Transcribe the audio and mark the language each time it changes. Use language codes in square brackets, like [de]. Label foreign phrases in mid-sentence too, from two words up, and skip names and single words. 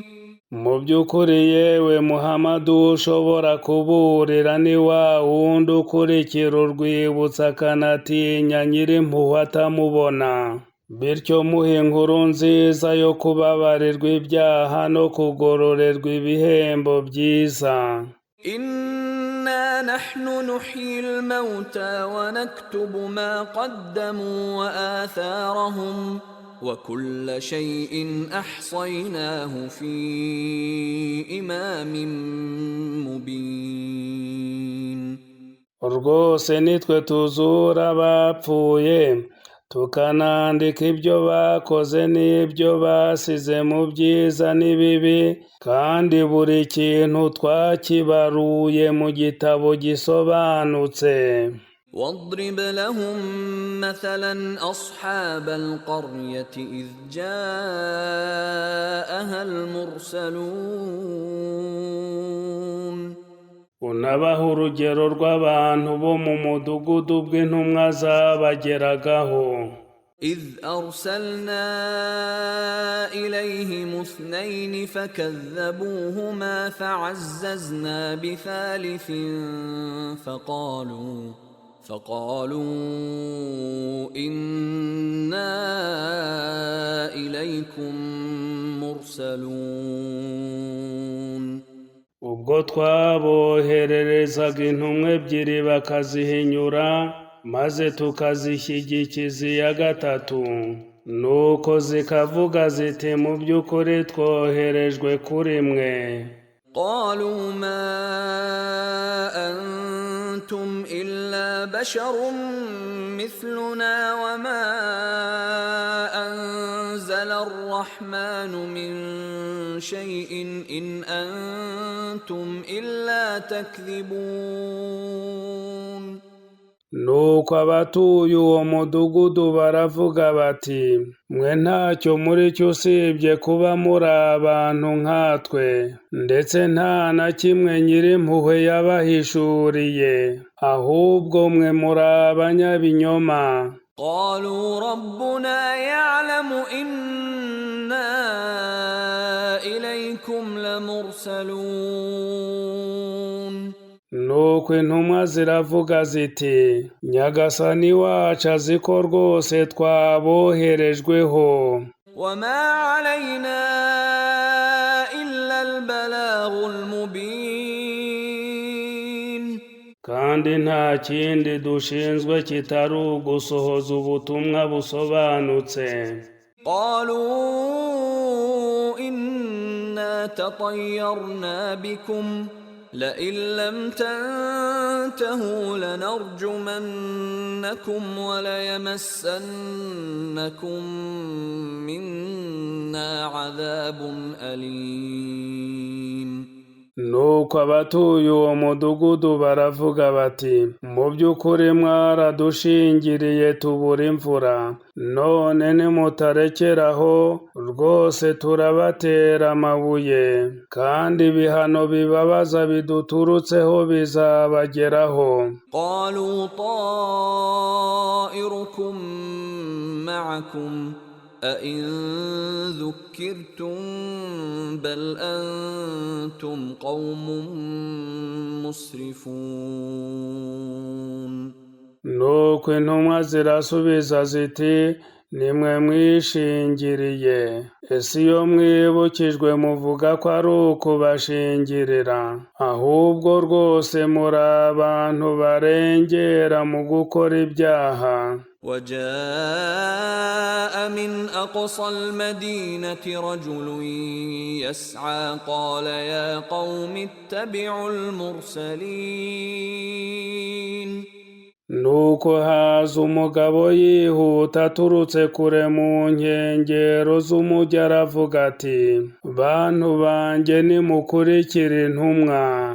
[rw] Mu by'ukuri yewe Muhammadu ushobora kuburira ni wa wundi ukurikira urwibutso akanatinya nyirimpuhwe atamubona. Bityo muhe inkuru nziza yo kubabarirwa ibyaha no kugororerwa ibihembo byiza. [ar] إنا نحن نحيي الموتى ونكتب ما قدموا وآثارهم وكل شيء أحصيناه في إمام مبين. [rw] Rwose nitwe tuzura abapfuye, tukanandika ibyo bakoze n'ibyo basize mu byiza n'ibibi, kandi buri kintu twakibaruye mu gitabo gisobanutse. [ar] واضرب لهم مثلا أصحاب القرية إذ جاءها المرسلون. [rw] Unabaha urugero rw'abantu bo mu mudugudu bw'intumwa zabageragaho. [ar] إذ أرسلنا إليهم 2 فكذبوهما فعززنا بثالث فقالوا إنا إليكم مرسلون. [rw] ubwo twabohererezaga intumwa ebyiri bakazihinyura maze tukazishyigikiza iya gatatu, nuko zikavuga ziti mu by'ukuri twoherejwe kuri mwe. [ar] قالوا ما أنتم إلا بشر مثلنا وما أنزل الرحمن من شيء إن أنتم إلا تكذبون. [rw] nuko abatuye uwo mudugudu baravuga bati mwe ntacyo muri cyo usibye kuba muri abantu nkatwe, ndetse nta na kimwe Nyirimpuhwe yabahishuriye, ahubwo mwe muri abanyabinyoma. [ar] قالوا ربنا يعلم إنا إليكم لمرسلون. [rw] nuko intumwa ziravuga ziti Nyagasani wacu azi ko rwose twaboherejweho. [ar] وما علينا إلا البلاغ المبين. [rw] kandi nta kindi dushinzwe kitari ugusohoza ubutumwa busobanutse. [ar] قالوا إنا تطيرنا بكم لئن لم تنتهوا لنرجمنكم وليمسنكم منا عذاب أليم. [rw] nuko abatuye uwo mudugudu baravuga bati mu by'ukuri mwaradushingiriye tubura imvura, none nimutarekeraho rwose turabatera amabuye, kandi ibihano bibabaza biduturutseho bizabageraho. [ar] قالوا طائركم معكم أئن ذكرتم بل أنتم قوم مسرفون. [rw] nuko intumwa zirasubiza ziti nimwe mwishingiriye, ese iyo mwibukijwe muvuga ko ari ukubashingirira, ahubwo rwose muri abantu barengera mu gukora ibyaha. [ar] وجاء من أقصى المدينة رجل يسعى قال يا قوم اتبعوا المرسلين. [rw] nuko haza umugabo yihuta aturutse kure mu nkengero z'umujyi aravuga ati bantu banjye nimukurikire intumwa.